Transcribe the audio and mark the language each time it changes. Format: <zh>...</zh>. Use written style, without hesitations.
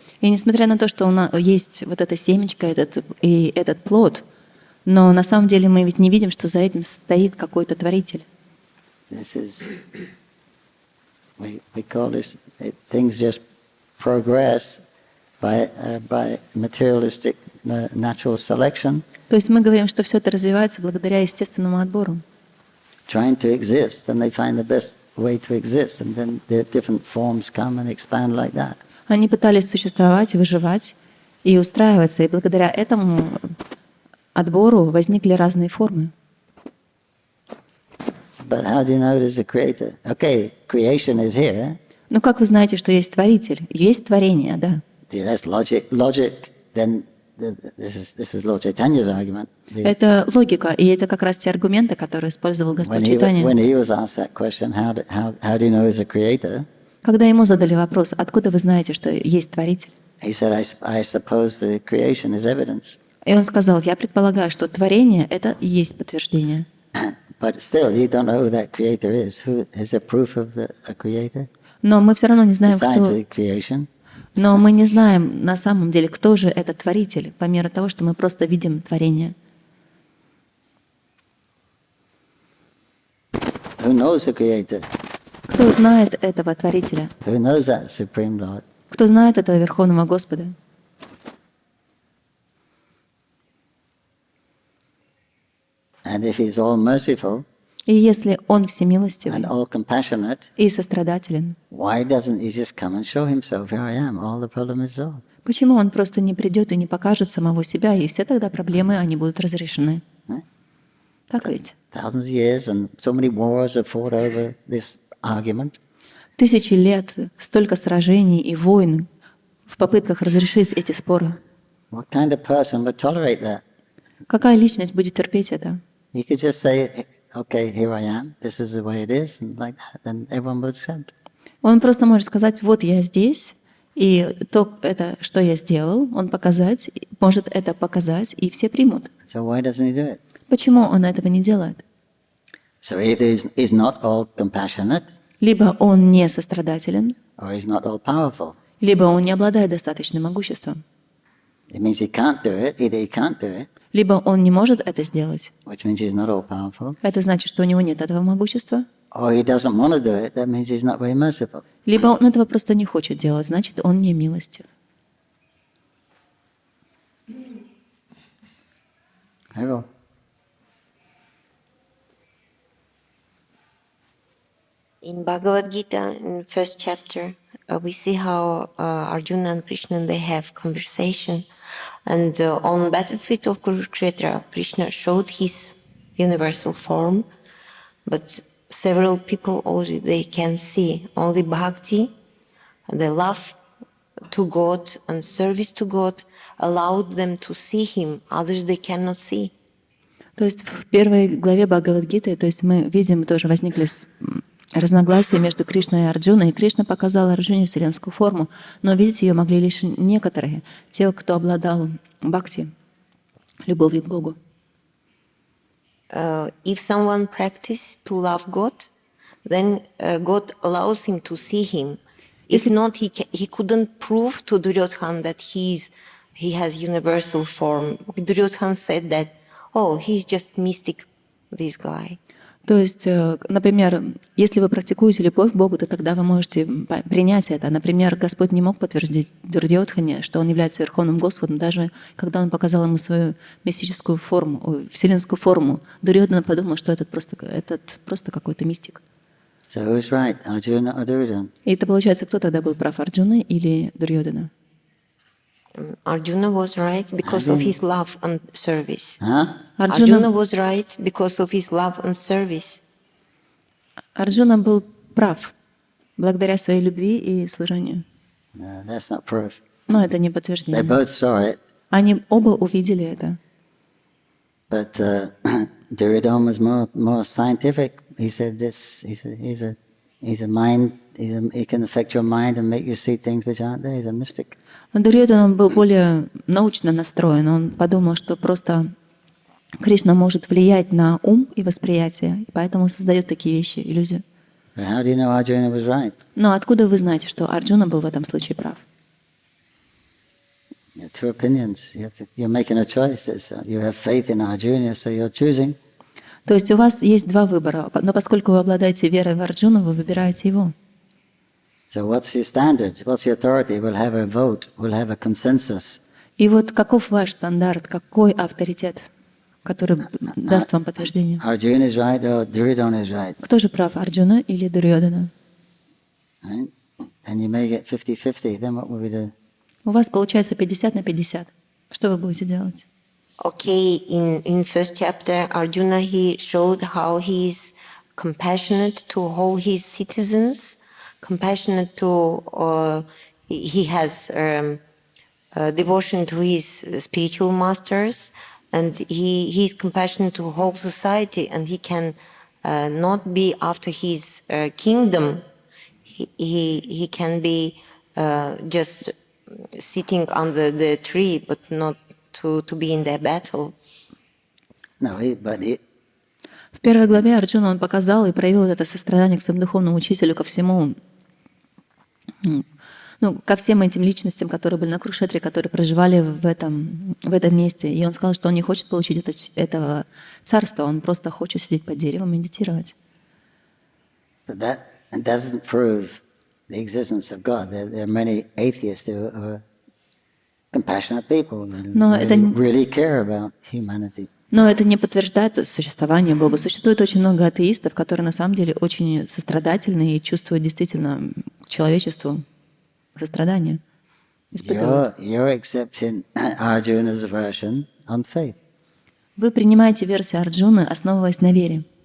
<ru>и несмотря на то, что есть вот это семечко, этот плод, но на самом деле мы ведь не видим, что за этим стоит какой-то Творитель.</ru> <en>We call this things just progress by materialistic natural selection.</en> <ru>То есть мы говорим, что все это развивается благодаря естественному отбору.</ru> <en>Trying to exist, and they find the best way to exist, and then the different forms come and expand like that.</en> <ru>Они пытались существовать, выживать и устраиваться, и благодаря этому отбору возникли разные формы.</ru> <en>But how do you know there's a creator? Okay, creation is here.</en> <ru>Ну как вы знаете, что есть Творитель? Есть творение, да.</ru> <en>That's logic. Then this is Lord Chaitanya's argument.</en> <ru>Это логика, и это как раз те аргументы, которые использовал Господь Чайтанья.</ru> <en>When he was asked that question, how do you know there's a creator?</en> <ru>Когда ему задали вопрос, откуда вы знаете, что есть Творитель?</ru> <en>He said, I suppose the creation is evidence.</en> <ru>И он сказал, я предполагаю, что творение — это и есть подтверждение.</ru> <en>But still, you don't know who that creator is. Who is a proof of a creator?</en> <ru>Но мы все равно не знаем,</ru> <en>Besides</en> <ru>кто...</ru> <en>the creation.</en> <ru>Но мы не знаем на самом деле, кто же этот Творитель, по мере того, что мы просто видим творение.</ru> <en>Who knows the creator?</en> <ru>Кто знает этого Творителя?</ru> <en>Who knows that Supreme Lord?</en> <ru>Кто знает этого Верховного Господа?</ru> <en>And if he's all merciful</en> <ru>И если Он</ru> <en>and</en> <ru>всемилостивый</ru> <en>all compassionate,</en> <ru>и сострадателен,</ru> <en>why doesn't he just come and show himself? Here I am. All the problem is solved.</en> <ru>почему Он просто не придет и не покажет самого себя, и все тогда проблемы, они будут разрешены?</ru> <en>Right?</en> <ru>Так ведь?</ru> <en>Thousands of years and so many wars are fought over this argument.</en> <ru>Тысячи лет, столько сражений и войн в попытках разрешить эти споры.</ru> <en>What kind of person would tolerate that?</en> <ru>Какая личность будет терпеть это?</ru> <en>He could just say, okay, here I am, this is the way it is, and like that, then everyone would accept.</en> <ru>Он просто может сказать, вот я здесь, и то, это, что я сделал, он может это показать, и все примут.</ru> <en>So why doesn't he do it?</en> <ru>Почему он этого не делает?</ru> <en>So either he's not all compassionate,</en> <ru>Либо он не сострадателен,</ru> <en>or he's not all powerful.</en> <ru>либо он не обладает достаточным могуществом,</ru> <en>It means he can't do it, either he can't do it,</en> <ru>либо он не может это сделать.</ru> <en>which means he's not all powerful,</en> <ru>Это значит, что у него нет этого могущества.</ru> <en>or he doesn't want to do it, that means he's not very merciful.</en> <ru>Либо он этого просто не хочет делать, значит, он не милостив.</ru> <en>Hello. In Bhagavad Gita, in first chapter, we see how Arjuna and Krishna, they have conversation. And on battlefield of Kurukshetra, Krishna showed his universal form. But several people also they can see only bhakti, the love to God and service to God allowed them to see Him, others they cannot see.</en> <ru>То есть в первой главе Бхагавад-гиты, то есть мы видим, тоже возникли разногласия между Кришной и Арджуной, и Кришна показал Арджуне вселенскую форму, но видеть ее могли лишь некоторые, те, кто обладал бхакти, любовью к Богу.</ru> <en>If someone practices to love God, then God allows him to see Him. If not, he couldn't prove to Duryodhan that he has universal form. Duryodhan said that, oh, he's just mystic, this guy.</en> <ru>То есть, например, если вы практикуете любовь к Богу, то тогда вы можете принять это. Например, Господь не мог подтвердить Дурьодхане, что Он является Верховным Господом, даже когда Он показал ему свою мистическую форму, вселенскую форму. Дурьодхана подумал, что этот просто какой-то мистик.</ru> <en>So who's right, Arjuna or Duryodhana?</en> <ru>И это получается, кто тогда был прав, Арджуна или Дурьодхана?</ru> <en>Arjuna was right because of his love and service. Huh? Arjuna was right because of his love and service.</en> <ru>Арджуна был прав благодаря своей любви и служению.</ru> <en>No, that's not proof.</en> <ru>Но это не</ru> <en>They</en> <ru>подтверждение.</ru> <en>both saw it,</en> <ru>Они оба увидели это.</ru> <en>but Duryodhana was more scientific. He said this. He's a mind. He can affect your mind and make you see things which aren't there. He's a mystic.</en> <ru>Дурьодхана был более научно настроен. Он подумал, что просто Кришна может влиять на ум и восприятие, и поэтому создает такие вещи, иллюзии.</ru> <en>But how do you know Arjuna was right?</en> <ru>Но откуда вы знаете, что Арджуна был в этом случае прав?</ru> <en>There are two opinions. You're making a choice. You have faith in Arjuna, so you're choosing.</en> <ru>То есть у вас есть два выбора, но поскольку вы обладаете верой в Арджуну, вы выбираете его.</ru> <en>So what's your standard? What's your authority? We'll have a vote. We'll have a consensus.</en> <ru>И вот каков ваш стандарт, какой авторитет, который даст вам подтверждение?</ru> <en>Arjuna is right or Duryodhana is right.</en> <ru>Кто же прав, Арджуна или Дурьодхана?</ru> <en>Right? And you may get 50-50. Then what will we do?</en> <ru>У вас получается 50 на 50. Что вы будете делать?</ru> <en>Okay, in first chapter, Arjuna, he showed how he is compassionate to all his citizens, compassionate to, he has devotion to his spiritual masters, and he is compassionate to whole society, and he can not be after his kingdom. He can be just sitting under the tree, but not to be in the battle. No,</en> <ru>В первой главе Арджуна он показал и проявил это сострадание к своему духовному учителю, ко всему, ко всем этим личностям, которые были на Курушетре, которые проживали в этом месте. И он сказал, что он не хочет получить этого царства, он просто хочет сидеть под деревом и медитировать.</ru> <en>but that doesn't prove the existence of God. There are many atheists who are compassionate people and really care about humanity.</en> <ru>Но это не подтверждает существование Бога. Существует очень много атеистов, которые на самом деле очень сострадательны и чувствуют действительно к человечеству сострадание.</ru> <en>You're accepting Arjuna's version on faith.</en> <ru>Вы принимаете версию Арджуны, основываясь на вере.</ru>